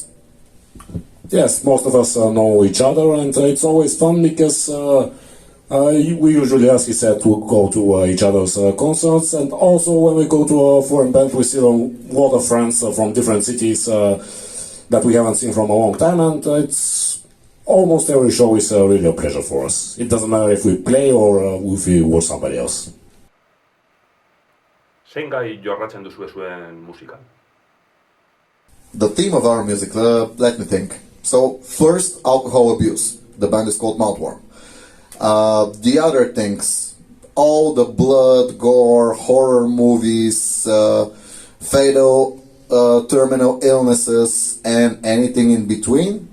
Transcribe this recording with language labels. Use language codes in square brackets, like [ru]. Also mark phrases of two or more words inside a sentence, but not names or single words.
[en] Yes, most of us know each other, and it's always fun because we usually, as he said, we go to each other's concerts, and also when we go to a foreign band, we see a lot of friends from different cities that we haven't seen from a long time, and it's almost every show is really a pleasure for us. It doesn't matter if we play or if we watch somebody else. [eu] Zein gai jorratzen duzue zuen musikan? [en] The theme of our music, let me think. So, first, alcohol abuse. The band is called MALTWORM. The other things, all the blood, gore, horror movies, fatal, terminal illnesses, and anything in between.